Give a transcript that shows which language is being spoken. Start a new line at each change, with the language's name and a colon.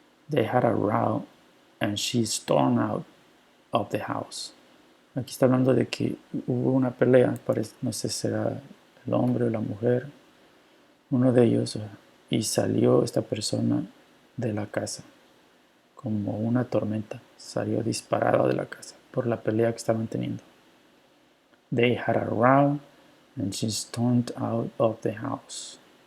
English: They had a row and she stormed out of the house.
Spanish: Aquí está hablando de que hubo una pelea, no sé si será el hombre o la mujer, uno de ellos, y salió esta persona de la casa como una tormenta. Salió disparada de la casa por la pelea que estaban teniendo.
English: They had a row and she stormed out of the house.